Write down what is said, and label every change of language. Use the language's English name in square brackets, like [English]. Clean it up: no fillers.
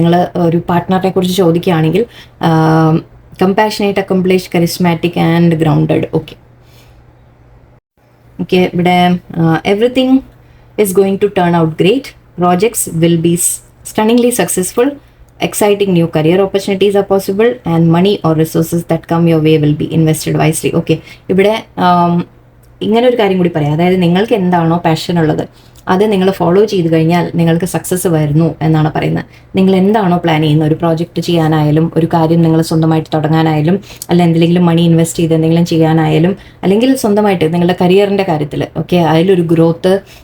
[Malayalam] നിങ്ങൾ ഒരു പാർട്ട്ണറിനെ കുറിച്ച് ചോദിക്കുകയാണെങ്കിൽ [English] Compassionate, accomplished, charismatic and grounded. Okay, ഇവിടെ everything is going to turn out great. Projects will be stunningly successful. Exciting new career opportunities are possible and money or resources that come your way will be invested wisely. [Malayalam] Okay, ഇവിടെ ഇങ്ങനെ ഒരു കാര്യം കൂടി പറയാം, അതായത് നിങ്ങൾക്ക് എന്താണോ passion ഉള്ളത് അത് നിങ്ങൾ ഫോളോ ചെയ്ത് കഴിഞ്ഞാൽ നിങ്ങൾക്ക് സക്സസ് വരുന്നു എന്നാണ് പറയുന്നത്. നിങ്ങൾ എന്താണോ പ്ലാൻ ചെയ്യുന്നത്, ഒരു പ്രോജക്റ്റ് ചെയ്യാനായാലും ഒരു കാര്യം നിങ്ങൾ സ്വന്തമായിട്ട് തുടങ്ങാനായാലും അല്ല എന്തെങ്കിലും മണി ഇൻവെസ്റ്റ് ചെയ്ത് എന്തെങ്കിലും ചെയ്യാനായാലും അല്ലെങ്കിൽ സ്വന്തമായിട്ട് നിങ്ങളുടെ കരിയറിൻ്റെ കാര്യത്തിൽ ഓക്കെ അതിലൊരു ഗ്രോത്ത്.